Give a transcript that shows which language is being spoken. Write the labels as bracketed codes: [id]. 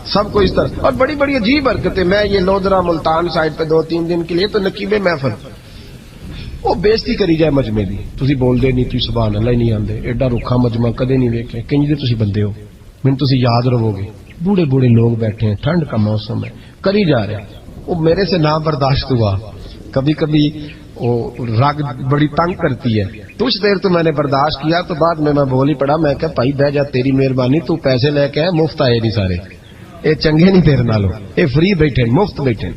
[ur] سب کو اس طرح، اور بڑی بڑی عجیب حرکتیں. میں یہ لودرا ملتان سائڈ پہ 2-3 دن کے لیے تو [pa] نقیب محفل وہ بےزتی کری جائے مجمے دی. تسی بول دے نہیں، تسی سبحان اللہ ہی نہیں آندے، ایڈا رکھا مجمع کدے نہیں ویکھے. کنج دے تسی بندے ہو، من تسی یاد رہو گے. [ur] بوڑھے لوگ بیٹھے ہیں، ٹھنڈ کا موسم ہے، کری جا رہے ہیں. وہ میرے سے نہ برداشت ہوا. کبھی کبھی وہ رگ بڑی تنگ کرتی ہے. کچھ دیر تو میں نے برداشت کیا، تو بعد میں بول ہی پڑا. میں کہ بھائی بہ جا، تیری مہربانی، تو پیسے لے کے مفت آئے نہیں سارے، [pa] اے چنگے نہیں تیرے نالوں، اے فری بیٹھے مفت بیٹھے.